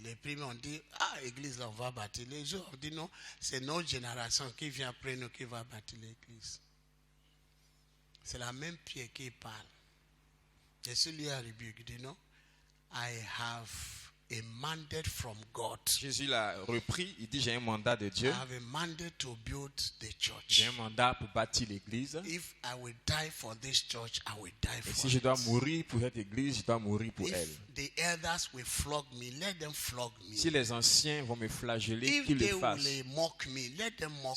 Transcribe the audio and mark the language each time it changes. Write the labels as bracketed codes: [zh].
[fr] Les premiers ont dit, église là, on va bâtir. Les autres ont dit non, c'est notre génération qui vient après nous qui va bâtir l'église. C'est la même pierre qui parle. Jésus lui a rebuté, il dit non, [en] I have a mandate from God. [fr] Jésus l'a repris, il dit j'ai un mandat de Dieu. [en] I have a mandate to build the church. [fr] J'ai un mandat pour bâtir l'église. [en] If I will die for this church, I will die for [fr] Et si je dois mourir pour cette église, je dois mourir pour elle. [en] If the elders will flog me, let them flog me. [fr] Si les anciens vont me flageller, [en] If [fr] qu'ils [en] they [fr] le fassent. [en] will mock me, let them mock